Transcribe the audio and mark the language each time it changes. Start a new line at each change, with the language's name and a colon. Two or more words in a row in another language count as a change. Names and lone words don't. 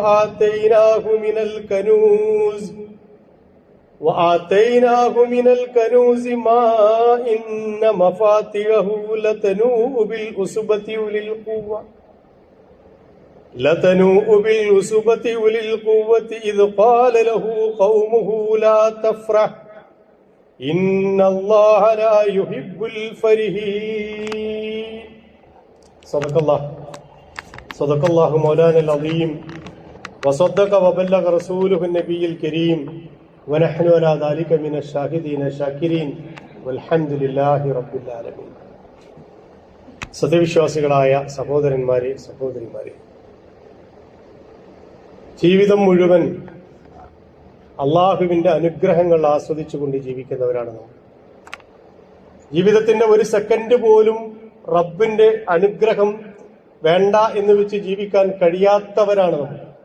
Arabic: وآتيناه من الكنوز ما إن مفاتحه لتنوء بالعصبة أولي القوة إذ قال له قومه لا تفرح إن الله لا يحب الفرحين. صدق الله مولانا العظيم وصدق وبلغ رسوله النبي الكريم ونحن على ذلك من الشاهدين الشاكرين والحمد لله رب العالمين.
Malayalam: സത്യവിശ്വാസികളായ സഹോദരന്മാരെ സഹോദരിമാരെ, ജീവിതം മുഴുവൻ അള്ളാഹുവിന്റെ അനുഗ്രഹങ്ങൾ ആസ്വദിച്ചുകൊണ്ട് ജീവിക്കുന്നവരാണ് നാം. ജീവിതത്തിന്റെ ഒരു സെക്കൻഡ് പോലും റബ്ബിന്റെ അനുഗ്രഹം വേണ്ട എന്ന് വെച്ച് ജീവിക്കാൻ കഴിയാത്തവരാണ് നമ്മൾ.